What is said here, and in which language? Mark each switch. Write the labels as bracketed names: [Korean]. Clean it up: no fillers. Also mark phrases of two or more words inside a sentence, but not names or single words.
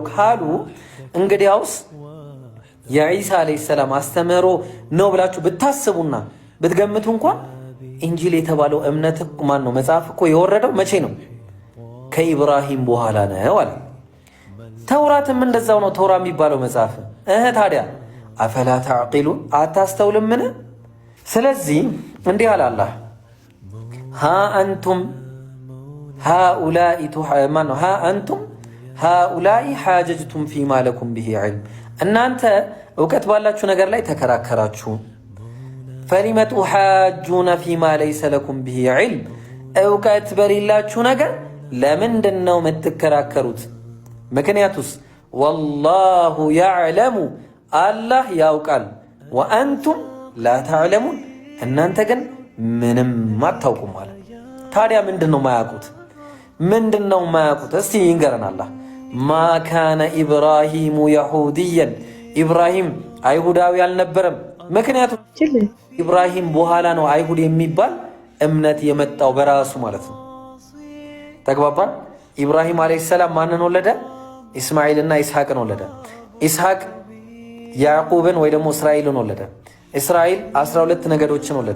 [Amharic] ካሉ እንግዲያውስ የኢሳ [Arabic] عليه السلام [Amharic] አስተምህሮ ነው ብላችሁ ብታስቡና ብትገምቱ እንኳን ኢንጂል የተባለው እምነት ማን ነው መጽሐፍ እኮ የወረደው መቼ ነው ከኢብራሂም በኋላ ነው አለ ተውራትም እንደዛው ነው ተውራ የሚባለው መጽሐፍ ታዲያ [Arabic] أفلا تعقلون [Amharic] አታስተውልምን ስለዚህ እንዲህ አለ አላህ [Arabic] ها أنتم هؤلاء حاججتم فيما لكم به علم [Amharic] እናንተ እውቀት ባላችሁ ነገር ላይ ተከራከራችሁ [Arabic] فلم تحاجون فيما ليس لكم به علم [Amharic] እውቀት በሌላችሁ ነገር ለምንድን ነው የምትከራከሩት ምክንያቱስ [Arabic] والله يعلم [Amharic] አላህ ያውቃል [Arabic] وأنتم لا تعلمون [Amharic] እናንተ ግን ምንም አታውቁም ማለት ታዲያ ምንድነው ማያውቁት እስቲ ይንገረን አላህ [Arabic] ما كان إبراهيم يهوديا [Amharic] إبراهيم አይሁዳዊ አልነበረም ምክንያቱም ኢብራሂም በኋላ ነው አይሁድ የሚባል እምነት የመጣው በራሱ ማለት ነው ተግባባን ኢብራሂም [Arabic] عليه السلام [Amharic] ማንን ወለደ ኢስማኤልና ኢስሐቅን ወለደ ኢስሐቅ ያዕቆብን ወይ ደግሞ እስራኤልን ወለደ እስራኤል 12 ነገዶችን ወለደ